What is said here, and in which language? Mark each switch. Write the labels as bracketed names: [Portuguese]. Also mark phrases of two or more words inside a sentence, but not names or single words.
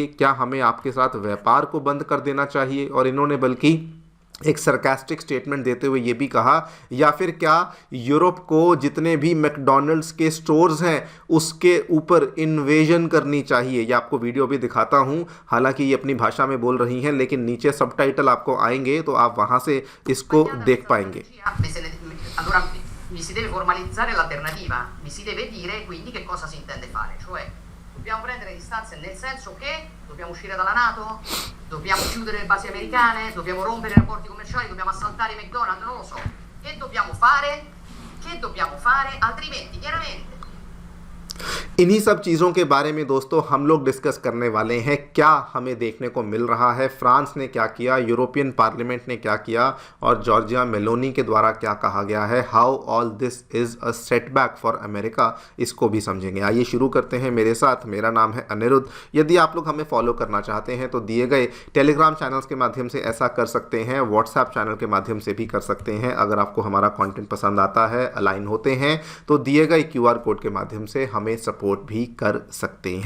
[Hindi] क्या हमें आपके साथ व्यापार को बंद कर देना चाहिए? और इन्होंने बल्कि एक [English] sarcastic statement [Hindi] देते हुए ये भी कहा, या फिर क्या यूरोप को जितने भी मैकडॉनल्ड्स के स्टोर्स हैं उसके ऊपर इन्वेजन करनी चाहिए? ये आपको वीडियो भी दिखाता हूँ, हालांकि ये अपनी भाषा में बोल रही हैं लेकिन नीचे सबटाइटल आपको आएंगे तो आप वहाँ से इसको देख पाएंगे। [Italian] Allora mi si deve formalizzare l'alternativa, mi si deve dire quindi che cosa si intende fare, cioè dobbiamo prendere distanze nel senso che dobbiamo uscire dalla NATO, dobbiamo chiudere le basi americane, dobbiamo rompere i rapporti commerciali, dobbiamo assaltare i McDonald's, non lo so. Che dobbiamo fare? Che dobbiamo fare? Altrimenti, chiaramente, [Hindi] इन्हीं सब चीज़ों के बारे में दोस्तों हम लोग डिस्कस करने वाले हैं। क्या हमें देखने को मिल रहा है, फ्रांस ने क्या किया, यूरोपियन पार्लियामेंट ने क्या किया और जॉर्जिया मेलोनी के द्वारा क्या कहा गया है, [English] how all this is a setback for America, [Hindi] इसको भी समझेंगे। आइए शुरू करते हैं मेरे साथ। मेरा नाम है अनिरुद्ध। यदि आप लोग हमें फॉलो करना चाहते हैं तो दिए गए टेलीग्राम चैनल्स के माध्यम से ऐसा कर सकते हैं, व्हाट्सएप चैनल के माध्यम से भी कर सकते हैं। अगर आपको हमारा कॉन्टेंट पसंद आता है, अलाइन होते हैं, तो दिए गए QR कोड के माध्यम से हमें सपोर्ट भी कर सकते हैं।